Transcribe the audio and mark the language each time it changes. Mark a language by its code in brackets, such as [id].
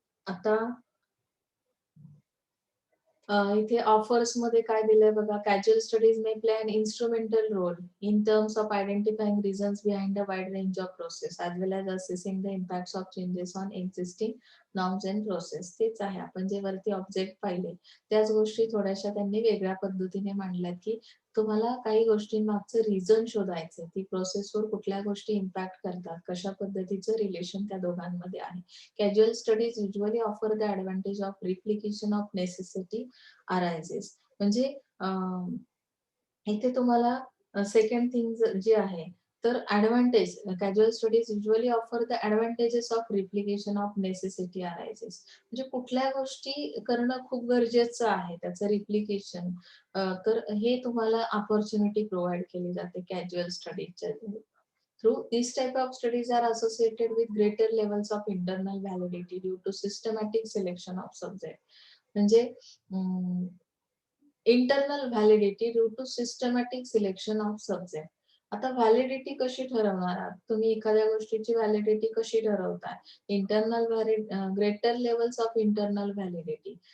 [mr] आता इथे ऑफर्स मध्ये काय दिलंय बघा, [en] Casual studies may play an instrumental role in terms of identifying reasons behind a wide range of process as well as assessing the impacts of changes on existing norms and process. [mr] तेच आहे, आपण जे वरती object पाहिले त्याच गोष्टी थोड्याशा त्यांनी वेगळ्या पद्धतीने मांडल्यात, की तुम्हाला काही गोष्टींमागचं रिझन शोधायचं, ती प्रोसेसवर कुठल्या गोष्टी इम्पॅक्ट करतात, कशा पद्धतीचं रिलेशन त्या दोघांमध्ये आहे. [en] Casual studies usually offer the advantage of replication of necessity arises. [mr] म्हणजे इथे तुम्हाला सेकंड थिंग जी आहे, तर advantage, [en] Casual studies usually offer the advantages of replication of necessity arises. [mr] म्हणजे कुठल्या गोष्टी करणं खूप गरजेचं आहे, त्याचं रिप्लिकेशन, तर हे तुम्हाला ऑपॉर्च्युनिटी प्रोव्हाइड केली जाते casual स्टडीजच्या through. [en] These type of studies are associated with greater levels of internal validity due to systematic selection of subject. म्हणजे internal validity due to systematic selection of subject. [mr] आता validity कशी ठरवणार आहात तुम्ही, एखाद्या गोष्टीची व्हॅलिडिटी कशी ठरवताय, internal [en] Greater levels of internal validity.